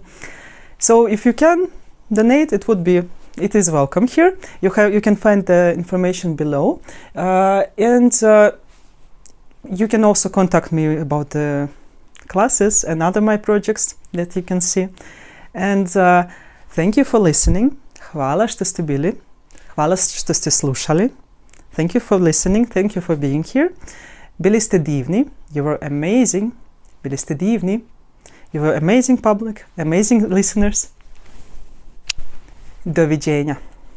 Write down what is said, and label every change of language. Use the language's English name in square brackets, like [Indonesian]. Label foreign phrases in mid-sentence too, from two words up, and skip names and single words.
[English] So if you can donate, it is welcome here. You can find the information below, and you can also contact me about the classes and other my projects that you can see. And thank you for listening. [Serbian] Hvala što ste bili. Hvala što ste slušali. [English] Thank you for listening. Thank you for being here. [Serbian] Bili ste divni. [English] You were amazing. [Serbian] Bili ste divni. [English] You were amazing public, amazing listeners. [Serbian] Doviđenja.